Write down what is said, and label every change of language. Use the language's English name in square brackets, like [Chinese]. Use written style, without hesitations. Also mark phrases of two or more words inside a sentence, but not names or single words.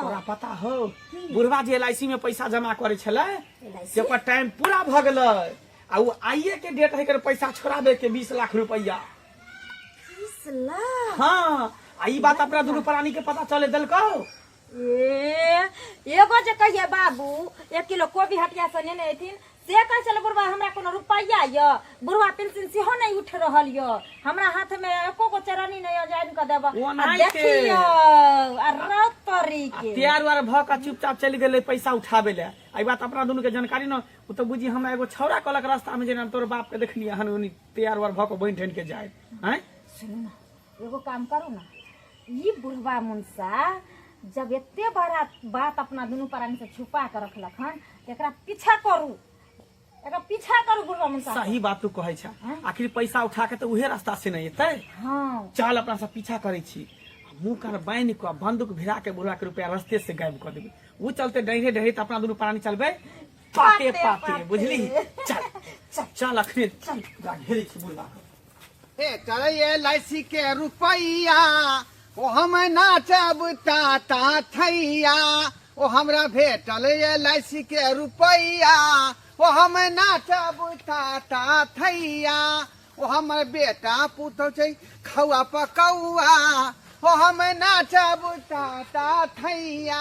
[Maithili] तोरा पता हो बुढ़वा जे LIC में पैसा जमा करे छले से पर टाइम पूरा भ गेलै आ वो आइए के डेट है कर पैसा छोड़ाबे के 20 लाख रुपया। 20 लाख? हाँ आई बात अपना दुनू प्राणी के पता चले दलको। एगो जे कहिए बाबू 1 किलो कोबी हटिया से नेने एथिन से कह चल बुढ़वा हमरा कोनो रुपया य, बुढ़वा पेंशन सेहो नहीं उठ रहल य, हमरा हाथ में एको गो चरनी नहीं जाइन क देबा। देखियो आ रात तरी के तैयार वार भ का चुपचाप चल गेले पैसा उठाबे ले। आई बात अपना दुनू के जानकारी न उ तो बुझी हमरा एगो छौरा कलक रास्ता में जेना तोर बाप के देखनी हन उनी तैयार वार भ के बइन ठन के जाए। हैं सुन ना एगो काम करू ना, ई बुढ़वा मुनसा जब एते बड़ा बात अपना दुनू प्राणी से छुपा के रखलक हन, एकरा पीछा करू, एकरा पीछा करू बुढ़वा मुनसा। सही बात तू कहै छ। आखिर पैसा उठा के तो उहे रास्ता से नहीं एतै। हां चल अपना से पीछा करै छी, मुंह कर बाइन को बंदूक भिड़ा के बुढ़वा के रुपया रास्ते से गायब कर देबे। वो चलते डरे डरे त अपना दुनू प्राणी चलबे पाते पाते, बुझली? चल चल चल अखने चल जा घेरी छी बुढ़वा के। ए चले LIC के रुपैया ओ हम नाचब ताता थैया, ओ हमरा भेटल LIC के रुपैया ओ हम नाचब ताता थैया, ओ हमर बेटा पुतौ छै खौआ पकौआ ओ हम नाचब ताता थैया।